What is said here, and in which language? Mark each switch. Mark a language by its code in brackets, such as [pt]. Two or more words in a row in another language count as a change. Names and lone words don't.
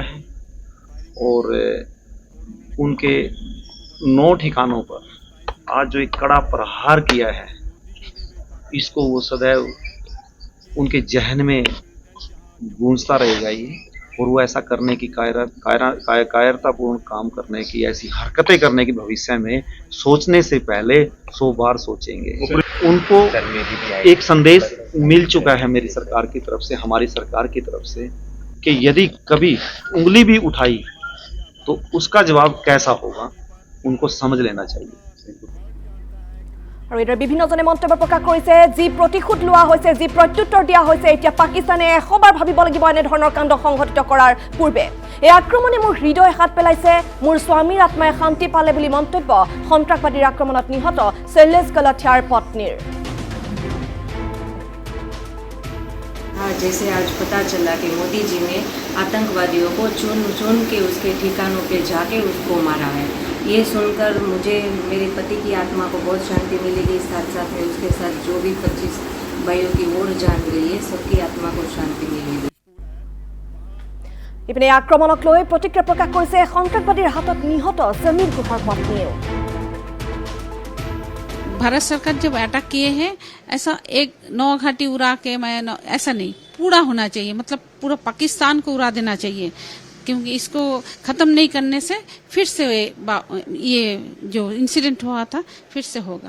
[hi] है और उनके 9 ठिकानों पर आज जो एक कड़ा प्रहार किया है इसको वो सदैव उनके जहन में गूंजता रहेगा ये, और वो ऐसा करने की कायरतापूर्ण काम करने की, ऐसी हरकतें करने की भविष्य में सोचने से पहले 100 बार सोचेंगे। उनको एक संदेश मिल चुका है मेरी सरकार की तरफ से, हमारी सरकार की तरफ से, कि यदि कभी उंगली भी उठाई तो उसका जवाब कैसा होगा उनको समझ लेना चाहिए। [as] আৰু এইদৰে বিভিন্নজনে মন্তব্য প্ৰকাশ কৰিছে যি প্ৰতিশোধ লোৱা হৈছে, যি প্ৰত্যুত্তৰ দিয়া হৈছে, এতিয়া পাকিস্তানে এশবাৰ ভাবিব লাগিব এনেধৰণৰ কাণ্ড সংঘটিত কৰাৰ পূৰ্বে। এই আক্ৰমণে মোৰ হৃদয় হাত পেলাইছে, মোৰ স্বামীৰ আত্মাই শান্তি পালে বুলি মন্তব্য সন্ত্ৰাসবাদীৰ আক্ৰমণত নিহত শৈলেশ গলাথিয়াৰ পত্নীৰ। [hi] जैसे आज पता चला कि मोदी जी ने आतंकवादियों को चुन चुन के उसके ठिकानों पे जाके उसको मारा है, ये सुनकर मुझे मेरे पति की आत्मा को बहुत शांति मिलेगी। साथ साथ में उसके साथ जो भी 25 भाइयों की ओर जान गई है सबकी आत्मा को शांति मिलेगी। [as] ইপিনে আক্ৰমণক লৈ প্ৰতিক্ৰিয়া প্ৰকাশ কৰিছে সন্ত্ৰাসবাদীৰ হাতত নিহত সমীৰ গুহাৰ পত্নীয়েও। [hi] भारत सरकार जब अटैक किए हैं ऐसा एक 9 घाटी उड़ा के ऐसा नहीं, पूरा होना चाहिए, मतलब पूरा पाकिस्तान को उड़ा देना चाहिए, क्योंकि इसको खत्म नहीं करने से फिर से ये जो इंसिडेंट हुआ था फिर से होगा।